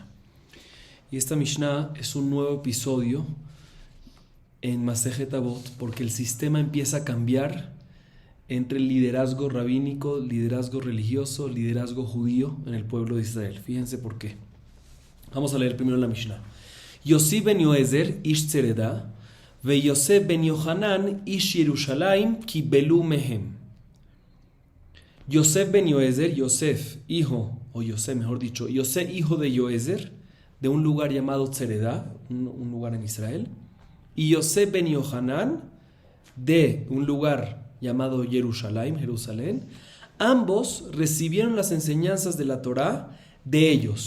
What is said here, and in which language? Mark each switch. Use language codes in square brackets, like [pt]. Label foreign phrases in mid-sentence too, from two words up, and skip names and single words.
[es] Y esta Mishnah es un nuevo episodio en Masejet Avot porque el sistema empieza a cambiar entre el liderazgo rabínico, liderazgo religioso, liderazgo judío en el pueblo de Israel. Fíjense por qué. Vamos a leer primero la Mishnah. [he] יוסי בן יועזר איש צרידה ויוסף בן יוחנן איש ירושלים קיבלו מהם. [es] Yosef ben Yoezer, Yosef hijo, o Yosef mejor dicho, Yosef hijo de Yoezer, de un lugar llamado Tzeredah, un lugar en Israel, y Yosef ben Yohanan, de un lugar llamado Jerusalén, ambos recibieron las enseñanzas de la Torá de ellos.